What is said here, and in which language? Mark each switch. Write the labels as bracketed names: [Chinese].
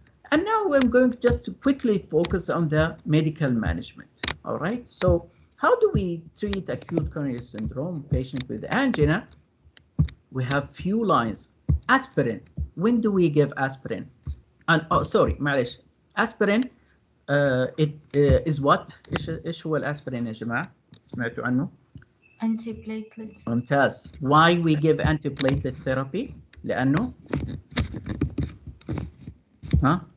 [English] And now I'm going just to quickly focus on the medical management. All right. So how do we treat acute coronary syndrome patient with angina? We have few lines. Aspirin. When do we give aspirin? And sorry, [Arabic] معلش. [English] Aspirin it is what? [Arabic] ايش هو الاسبرين يا جماعة؟ سمعتوا عنه؟ [English] Antiplatelets. [Arabic] ممتاز. [English] Why we give antiplatelet therapy؟ [Arabic] لأنه ها؟